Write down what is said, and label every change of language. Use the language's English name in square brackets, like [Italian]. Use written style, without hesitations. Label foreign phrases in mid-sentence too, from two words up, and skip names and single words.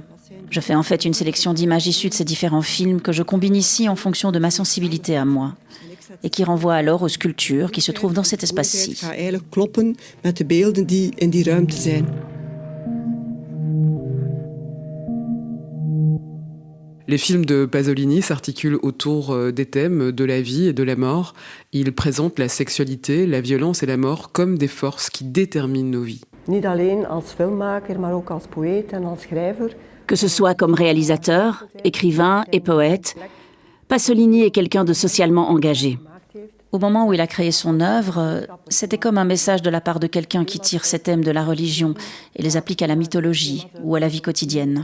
[French] Je fais en fait une sélection d'images issues de ces différents films que je combine ici en fonction de ma sensibilité à moi et qui renvoie alors aux sculptures qui se trouvent dans cet espace-ci. Les films de Pasolini s'articulent autour des thèmes de la vie et de la mort. Ils présentent la sexualité, la violence et la mort comme des forces qui déterminent nos vies. [Dutch] Niet alleen als filmmaker, maar ook als poëet en als schrijver. [French] Que ce soit comme réalisateur, écrivain et poète, Pasolini est quelqu'un de socialement engagé. Au moment où il a créé son œuvre, c'était comme un message de la part de quelqu'un qui tire ses thèmes de la religion et les applique à la mythologie ou à la vie quotidienne.